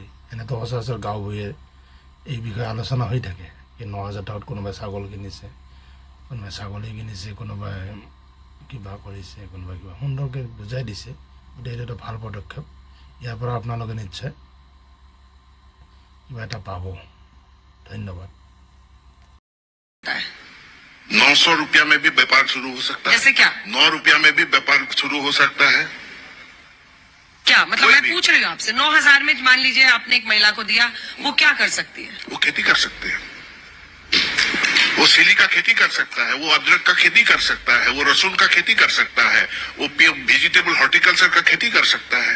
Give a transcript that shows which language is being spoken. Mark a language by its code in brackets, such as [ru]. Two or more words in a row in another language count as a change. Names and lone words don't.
[as] এনেতো সচৰাচৰ গাঁও ভূঞে এই বিষয়ে আলোচনা হৈ থাকে কি 9,000 টকাত কোনোবাই ছাগল কিনিছে, কোনোবাই ছাগলী কিনিছে, কোনোবাই কিবা কৰিছে, কোনোবাই কিবা সুন্দৰকৈ বুজাই দিছে। গতিকে এইটো এটা ভাল পদক্ষেপ। ইয়াৰ পৰা আপোনালোকে নিশ্চয় কিবা এটা পাব। ধন্যবাদ। [hi] 900 रुपया में भी व्यापार शुरू हो सकता है। जैसे क्या? 9 रुपया में भी व्यापार शुरू हो सकता है। क्या मतलब? कोई मैं भी। पूछ रही हूँ आपसे, 9,000 में मान लीजिए आपने एक महिला को दिया, वो क्या कर सकती है? वो खेती कर सकते हैं, वो सिली का खेती कर सकता है, वो अदरक का खेती कर सकता है, वो लहसुन का खेती कर सकता है, वो [en] vegetable horticulture [hi] का खेती कर सकता है।